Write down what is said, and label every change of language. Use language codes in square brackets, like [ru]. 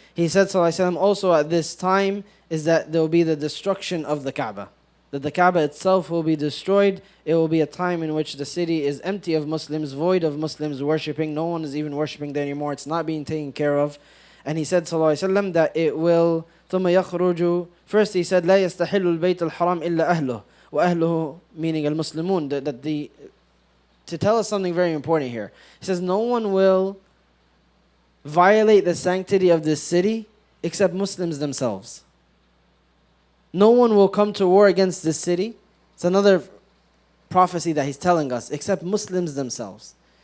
[en] He said, sallallahu alayhi wa sallam, also at this time is that there will be the destruction of the Kaaba. That the Kaaba itself will be destroyed. It will be a time in which the city is empty of Muslims, void of Muslims worshipping. No one is even worshipping there anymore. It's not being taken care of. And he said, sallallahu alayhi wa sallam, that it will, [ar] ثُمَّ يَخْرُجُ. [en] First he said, [ar] لَا يَسْتَحِلُّ الْبَيْتَ الْحَرَامِ إِلَّا أَهْلُهُ. وَأَهْلُهُ [en] meaning al-Muslimun. To tell us something very important here. He says, no one will violate the sanctity of this city except Muslims themselves. No one will come to war against this city. It's another prophecy that he's telling us, except Muslims themselves.